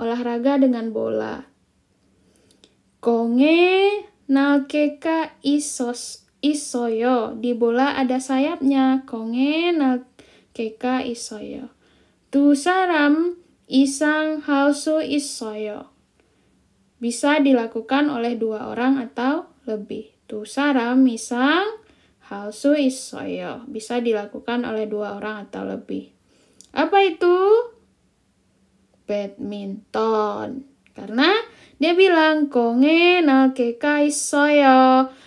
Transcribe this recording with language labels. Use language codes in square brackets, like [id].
[id] olahraga dengan bola. 공에 날개가 있어요. Di bola ada sayapnya. 공에 날개가 있어요. [ko] 두 사람 이상 할 수 있어요. [id] Bisa dilakukan oleh 2 orang atau lebih. [ko] 두 사람 이상 할 수 있어요. [id] Bisa dilakukan oleh 2 orang atau lebih. Apa itu? Badminton. Karena dia bilang 공에 날개가 있어요.